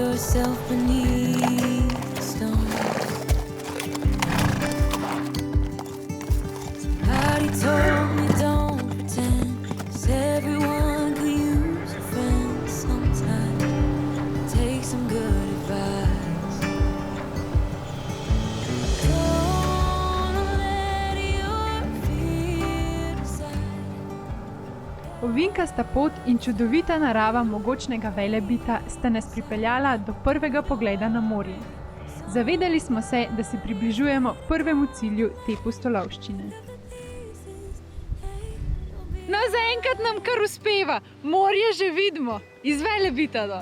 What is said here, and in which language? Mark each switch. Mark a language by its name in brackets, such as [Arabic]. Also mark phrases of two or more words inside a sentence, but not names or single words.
[English] yourself beneath the stone. Somebody told me don't pretend, 'cause everyone could use a friend sometime. Take some good advice. Don't let your fear decide. [Slovenian] Ovinkasta pot in čudovita narava mogočnega Velebita sta nas pripeljala do prvega pogleda na morje. Zavedali smo se, da se približujemo prvemu cilju te pustolovščine. No, zaenkrat nam kar uspeva, morje že vidimo, iz Velebita dol.